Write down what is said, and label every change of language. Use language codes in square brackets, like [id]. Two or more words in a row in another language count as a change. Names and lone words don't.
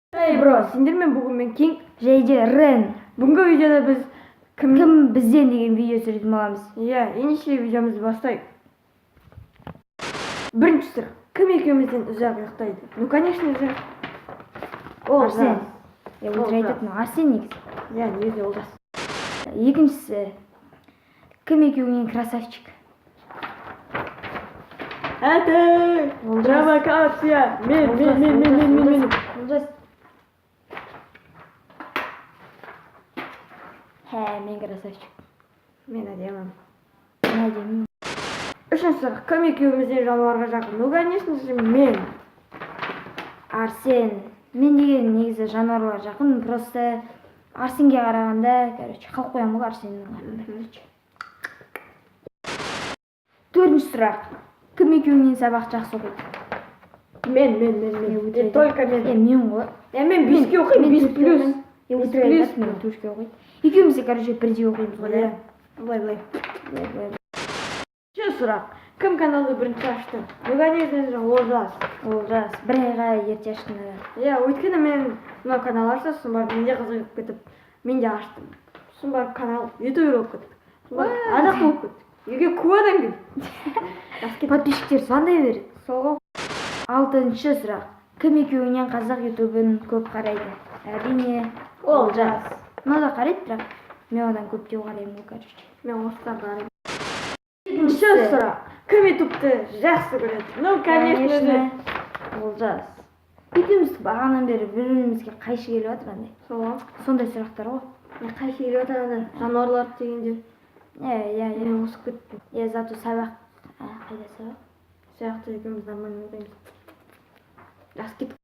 [kk] Эй, бро, сендермен бүгін мен Кинг және Рен. Бүгінгі видеода біз Кім бізден деген видео түсіретін боламыз. Иә, ендеше видеомызды бастайық. Бірінші сұрақ. Кім екеумізден ұзақ ұйықтайды? [ru] Ну, конечно же, [kk] Арсен. Өтірік айтатын Арсен негізі. Иә, негізі Олжас. Екіншісі, кім екеуіңнен красавчик? [ru] Это провокация. [kk] Мен. Олжас. Мен красавчик. Мен әдемім. Мен әдемі. Үшінші сұрақ. Кім екеумізден жануарға жақын? [ru] Ну, конечно же, [kk] мен. Арсен. Мен деген негізі жануарлар жақын, просто Арсенге қарағанда, қалып қоямын ғой Арсеннің қарағанда. Төртінші сұрақ. Кім екеуіңнен сабақ жақсы оқиды? Мен. Только мен. Мен ғой. Мен 5-ке оқимын, 5+. Өтірік мен 4-ке оқиды. Екеумізде, бірдей оқимыз ғой, да? Былай. Үшінші сұрақ. Кім каналды бірінші ашты? [ru] Ну, конечно же, [kk] Олжас. Олжас. Бір айға ерте аштың. Иә, өйткені мен мына канал ашты, сосын барып менде қызығып кетіп, мен де аштым. Сосын барып канал ютубер болып кеттік. Адақ болып кеттік. Үйге көп адам келді. Подписчиктер звондай береді. Сол ғой. Алтыншы сұрақ. Кім екеуіңнен қазақ ютубын көп қарайды? Әрине Олжас. Мына да қарайды, бірақ мен одан көп деп қараймын ғой, короче. Мен осыдан қараймын. Жетінші сұрақ. Кім ютубты жақсы көреді? [ru] Ну, конечно же, [kk] Олжас. Екеуміз бағанан бері бір-бірімізге қайшы келіп жатыр андай. сол ғой. Сондай сұрақтар ғой. Қайшы келіп жатыр ана жануарлар дегенде. Иә. Мен осып кеттім. Зато сабақ. Қайда сабақ? Сияқты екеуміз нормально өтеміз. Жақсы кеттік.